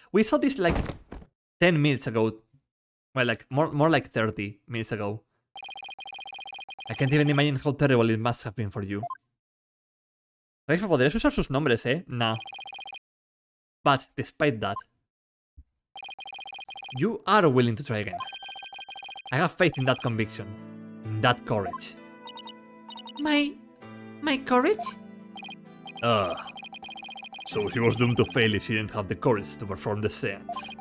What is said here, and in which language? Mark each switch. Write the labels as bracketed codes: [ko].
[en] We saw this like 10 minutes ago. Well, like more like 30 minutes ago. I can't even imagine how terrible it must have been for you. [es] Raifa, ¿podrías usar sus nombres, No. [en] But, despite that, you are willing to try again. I have faith in that conviction. In that courage. My courage? So she was doomed to fail if she didn't have the courage to perform the seance.